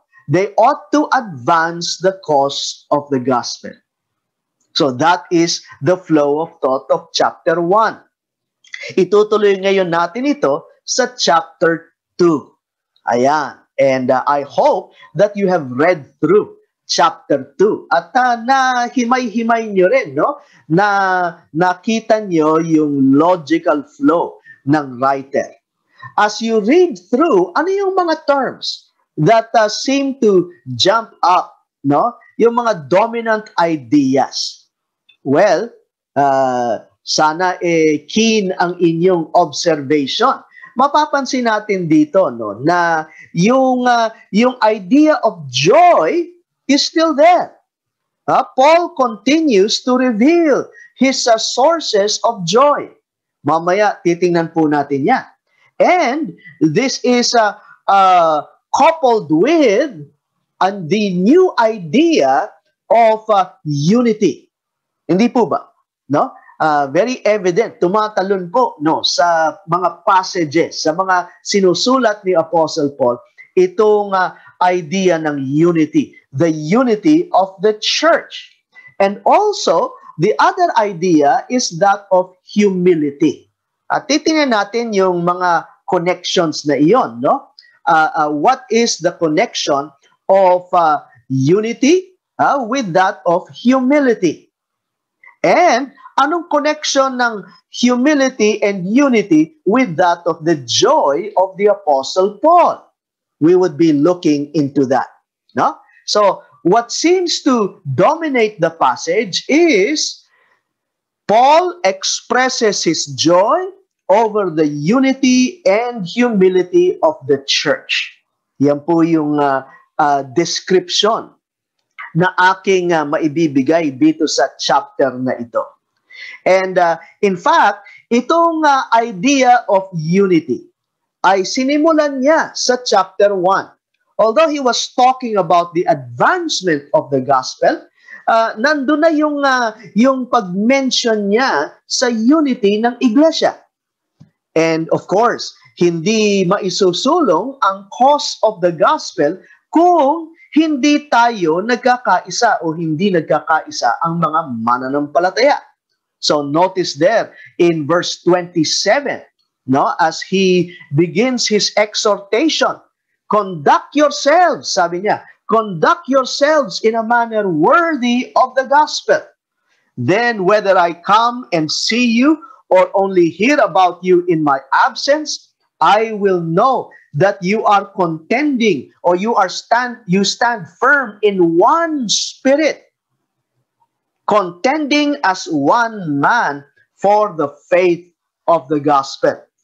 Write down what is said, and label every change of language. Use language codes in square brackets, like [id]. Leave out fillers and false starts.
[en] They ought to advance the cause of the gospel. So that is the flow of thought of chapter 1. [tl] Itutuloy ngayon natin ito sa chapter 2. Ayan. [en] And I hope that you have read through chapter 2. [tl] At himay-himay nyo rin, na nakita nyo yung logical flow ng writer. [en] As you read through, [tl] ano yung mga [en] terms that seem to jump up, [tl] yung mga [en] dominant ideas? [tl] Well, sana keen ang inyong observation. Mapapansin natin dito na yung idea of joy is still there. [en] Paul continues to reveal his sources of joy. [tl] Mamaya titingnan po natin yan. [en] And this is coupled with the new idea of unity. [tl] Hindi po ba? Very evident, tumatalon po sa mga passages, sa mga sinusulat ni Apostle Paul, itong idea ng unity, [en] the unity of the church. And also, the other idea is that of humility. [tl] Titingnan natin yung mga connections na iyon. [en] What is the connection of unity with that of humility? And [tl] anong connection ng [en] humility and unity with that of the joy of the Apostle Paul? We would be looking into that. So, what seems to dominate the passage is Paul expresses his joy over the unity and humility of the church. [tl] Yan po yung description na aking maibibigay dito sa chapter na ito. [en] And in fact, [tl] itong idea of unity ay sinimulan niya sa chapter 1. [en] Although he was talking about the advancement of the gospel, [tl] nandun na yung pag-mention niya sa unity ng iglesia. [en] And of course, [tl] hindi maisusulong ang cause of the gospel kung hindi tayo nagkakaisa o hindi nagkakaisa ang mga mananampalataya. [en] So notice there in verse 27, as he begins his exhortation, conduct yourselves, [tl] sabi niya, [en] conduct yourselves in a manner worthy of the gospel. Then whether I come and see you or only hear about you in my absence, I will know that you are contending, or you stand firm in one spirit, contending as one man for the faith of the gospel.